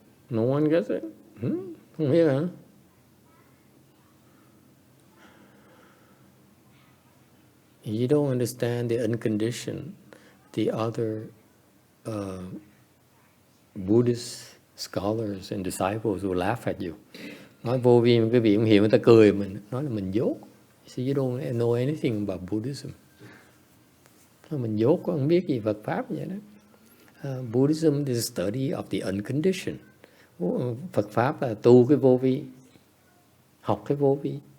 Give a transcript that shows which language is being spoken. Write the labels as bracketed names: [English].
[English] No one gets it? [Vietnamese] Không biết hả? [English] You don't understand the unconditioned. The other Buddhist scholars and disciples will laugh at you. [Vietnamese] Nói vô vi mà cái vị không hiểu, người ta cười mình, nói là mình dốt. [English] So you don't know anything about Buddhism. [Vietnamese] Nói mình dốt, không biết gì Phật Pháp vậy đó. [English] Buddhism is a study of the unconditioned. [Vietnamese] Phật Pháp là tu cái vô vi, học cái vô vi.